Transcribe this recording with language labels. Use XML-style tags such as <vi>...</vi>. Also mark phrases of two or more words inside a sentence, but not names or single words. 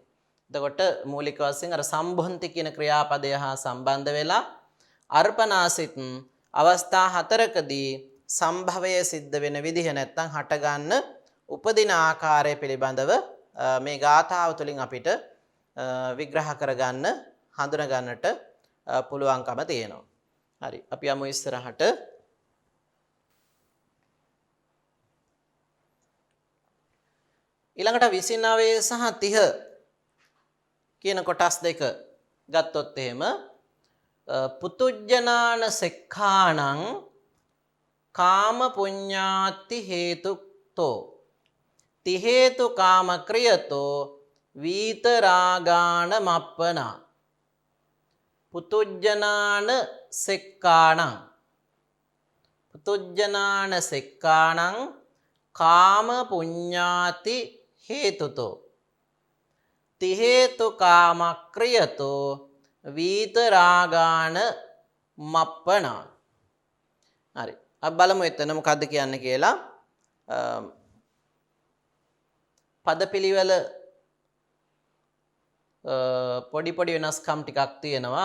<si>එතකොට මූලික වශයෙන් අර සම්බොන්ති කියන ක්‍රියාපදය හා සම්බන්ධ වෙලා අර්පණා සිත් අවස්ථා 4කදී සම්භවය සිද්ධ වෙන විදිහ නැත්නම් හට ගන්න උපදින ආකාරය පිළිබඳව මේ ගාථාව තුළින් අපිට විග්‍රහ කරගන්න හඳුනා ගන්නට පුළුවන්කම තියෙනවා. හරි අපි යමු ඉස්සරහට. ඊළඟට 29 සහ 30 කියන කොටස් දෙක ගත්තොත් එහෙම</si> <pi>පුතුජ්ජනාන සෙක්ඛාණං කාම පුඤ්ඤාති හේතුක්තෝ ති හේතු කාම ක්‍රියතෝ වීතරාගාණ මප්පනා. පුතුජ්ජනාන සෙක්ඛාණං කාම පුඤ්ඤාති හේතුතෝ ති හේතු කාම ක්‍රියතෝ වීතරාගාණ මප්පනා.</pi> <si>හරි අපි බලමු එතන මොකද්ද කියන්නේ කියලා. පදපිළිවෙල පොඩි වෙනස්කම් ටිකක් තියෙනවා.</si>